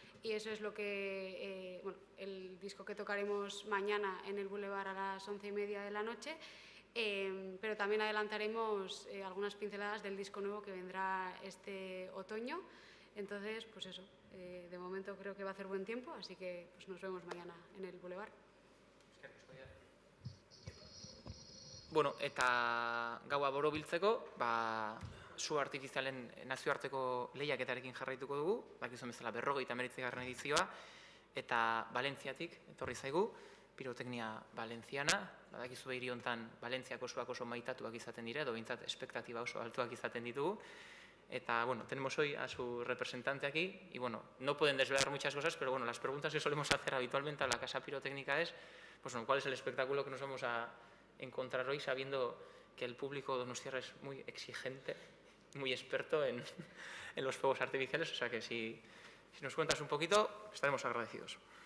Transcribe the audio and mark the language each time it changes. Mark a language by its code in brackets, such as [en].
[es] Y eso es lo que, el disco que tocaremos mañana en el Boulevard a las 11:30 de la noche, pero también adelantaremos algunas pinceladas del disco nuevo que vendrá este otoño. Entonces, pues eso, de momento creo que va a hacer buen tiempo, así que pues nos vemos mañana en el Boulevard. [eu] Bueno, eta gaua borobiltzeko, su artifizialen nazioarteko lehiaketarekin jarraituko dugu, bakizuen bezala 59. edizioa, eta Valentziatik etorri zaigu, piroteknia valentziana, badakizu hiri hontan Valentziako osuak oso maitatuak izaten dira, edo behintzat espektatiba oso altuak izaten ditugu, [es] eta, tenemos hoy a su representante aquí, y no pueden desvelar muchas cosas, pero las preguntas que solemos hacer habitualmente a la Casa Pirotécnica es, ¿cuál es el espectáculo que nos vamos a encontrar hoy, sabiendo que el público donostiarra es muy exigente, muy experto en los fuegos artificiales? O sea que si nos cuentas un poquito, estaremos agradecidos.